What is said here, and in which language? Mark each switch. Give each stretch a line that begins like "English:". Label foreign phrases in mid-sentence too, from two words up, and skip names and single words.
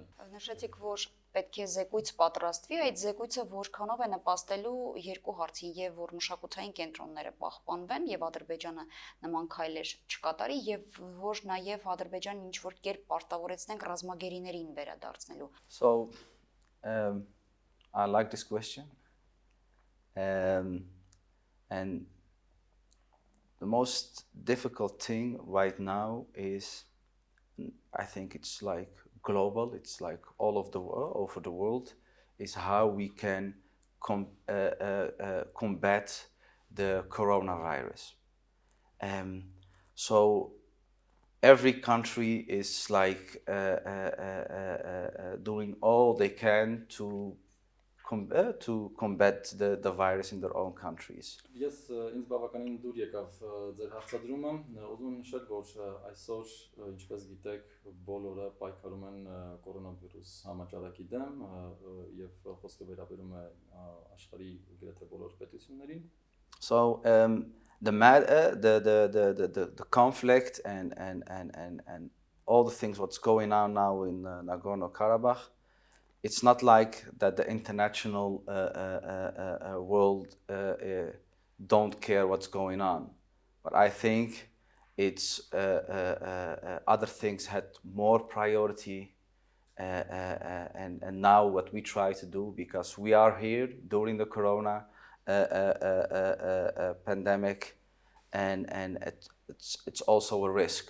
Armenian: Նշեցիք, որ պետք է զեկույց պատրաստվի, այդ զեկույցը որքանով է նպաստելու երկու հարցին, եւ որ մշակութային կենտրոնները պահպանվեն եւ Ադրբեջանը նման քայլեր չկատարի, եւ որ նաեւ Ադրբեջանին ինչ որ կերպ պարտավորեցնենք ռազմագերիներին վերադարձնելու։
English: So I like this question, and the most difficult thing right now is, I think it's like global, it's like all of the world, over the world, is how we can combat the coronavirus. So every country is like doing all they can to combat the virus in their own countries.
Armenian: Ես ինձ բավականին դուր եկավ ձեր հարցադրումը, ուզում եմ նշել, որ այսօր, ինչպես գիտեք, բոլորը պայքարում են կորոնավիրուս համաճարակի դեմ եւ խոսքը վերաբերում է աշխարհի գրեթե բոլոր պետություններին։
English: So the conflict and all the things what's going on now in Nagorno-Karabakh, it's not like that the international world don't care what's going on, but I think it's other things had more priority And now what we try to do, because we are here during the corona pandemic, and it's also a risk.